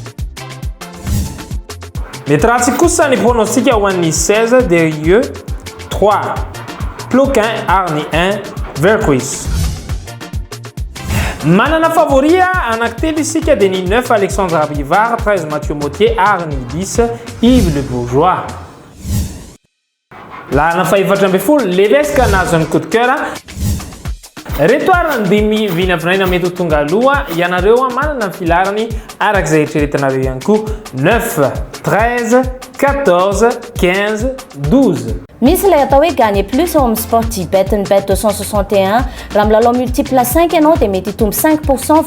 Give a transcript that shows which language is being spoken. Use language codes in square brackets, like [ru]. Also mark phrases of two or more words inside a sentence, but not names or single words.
[mg] Mety ratsy kosa ny pronostika ho an'ny 16 Derieux, 3 Ploquin ary ny 1 Verquis. Manana favoria anankitelo isika dia ny 9 Alexandra Bivard, 13 Mathieu Mottier ary ny 10 Yves Le Bourgeois. Lahana faefatra amby folo Leveska nahazo ny [fr] coup de cœur. [mg] Reto ary ny dimy vinavinaina mety ho tonga aloha ianareo manana ny filarany arak'izay eritreretinareo ihany koa 9, 13, 14, 15, 12. Misy ilay atao hoe [fr] gagner plus [mg] ao amin'ny Sportybet ny Bet261 raha milalao multiple 5 ianao dia mety hitombo 5%